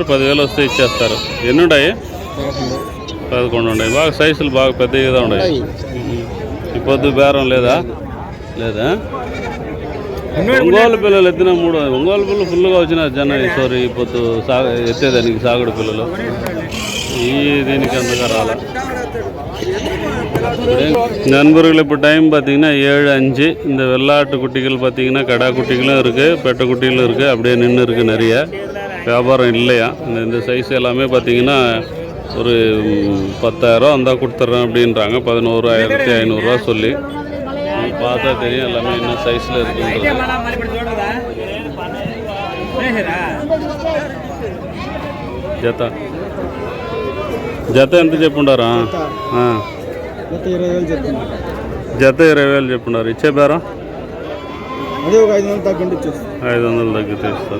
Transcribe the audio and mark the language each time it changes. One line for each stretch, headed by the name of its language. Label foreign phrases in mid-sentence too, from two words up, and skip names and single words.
Telugu: 10,000 వస్తే ఇచ్చేస్తారు. ఎన్ని ఉన్నాయి? 11 ఉన్నాయి. బాగా సైజులు బాగా పెద్దగా ఉన్నాయి. ఈ పొద్దు బేరం లేదా ఒంగోలు పిల్లలు ఎత్తిన 3 ఒంగోలు పిల్లలు ఫుల్గా వచ్చిన జన సారీ ఈ పొద్దు ఎత్తేదానికి సాగుడు పిల్లలు దీనికి అంతగా రాలే.
Tamil: நண்பர்கள் இப்போ டைம் பார்த்திங்கன்னா 7:05. இந்த வெள்ளாட்டு குட்டிகள் பார்த்திங்கன்னா கடா குட்டிகளும் இருக்குது, பெட்டை குட்டிகளும் இருக்குது. அப்படியே நின்று இருக்குது. நிறைய வியாபாரம் இல்லையா. இந்த சைஸ் எல்லாமே பார்த்திங்கன்னா ஒரு 10,000 ரூபா வந்தால் கொடுத்துட்றேன் அப்படின்றாங்க. 11,500 ரூபா சொல்லி பார்த்தா தெரியும் எல்லாமே என்ன சைஸில் இருக்குன்றது.
Telugu: జత ఎంత చెప్పుండారా? జత 20,000 చెప్పున్నారు. ఇచ్చే బేరం 500 తగ్గితే ఇస్తారు.